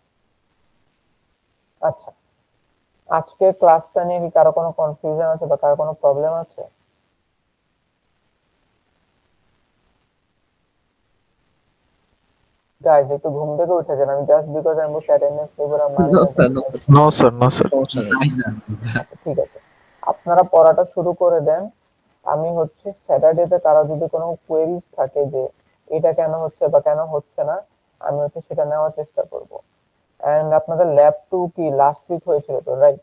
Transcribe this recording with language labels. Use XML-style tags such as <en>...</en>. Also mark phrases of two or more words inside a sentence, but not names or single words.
<bn>আচ্ছা, আজকে ক্লাসটা নিয়ে কি কারো কোনো কনফিউশন আছে বা কারো কোনো প্রবলেম আছে? গাইজ একটু ঘুম থেকে উঠে যান, আমি</bn> <en>just because</en> <bn>আমি বসে অ্যাটেন্ডেন্স নেব না মানে</bn> <en>No,</en> <bn>না যে</bn> <en>sir, no, sir. No, sir. No, sir.</en> <bn>আচ্ছা ঠিক আছে, আপনারা পড়াটা শুরু করে দেন। আমি হচ্ছে স্যাটারডেতে কারো যদি কোনো কোয়েরিজ থাকে যে এটা কেন হচ্ছে বা কেন হচ্ছে না, আমি হচ্ছে সেটা নেওয়ার চেষ্টা করব। এন্ড আপনাদের ল্যাব 2 কি</bn> <en>last week</en> <bn>হয়েছিল তো, রাইট?</bn>